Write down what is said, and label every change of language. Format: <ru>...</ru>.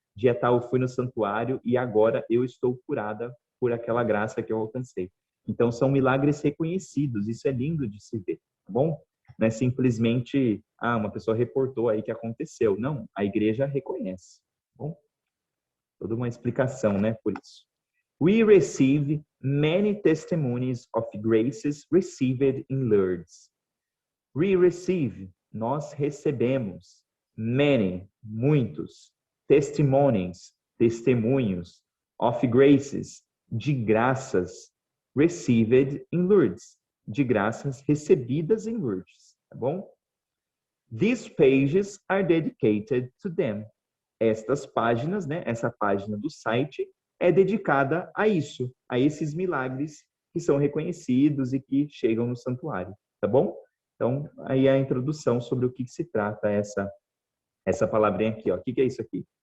<pt>Dia tal, eu fui no santuário e agora eu estou curada por aquela graça que eu alcancei. Então, são milagres reconhecidos. Isso é lindo de se ver, tá bom? Não é simplesmente, uma pessoa reportou aí que aconteceu. Não, a igreja reconhece, tá bom? Toda uma explicação, né, por isso.</pt> <en>We receive many testimonies of graces received in Lourdes. We receive,</en> <pt>nós recebemos,</pt> <en>many,</en> <pt>muitos,</pt> <en>testimonies,</en> <pt>testemunhos,</pt> <en>of graces,</en> <pt>de graças,</pt> <en>received in Lourdes,</en> <pt>de graças recebidas em Lourdes, tá bom?</pt> <en>These pages are dedicated to them.</en> <pt>Estas páginas, né, essa página do site é dedicada a isso, a esses milagres que são reconhecidos e que chegam no santuário, tá bom? Então, aí a introdução sobre o que se trata essa palavrinha aqui, ó. O que é isso aqui?</pt>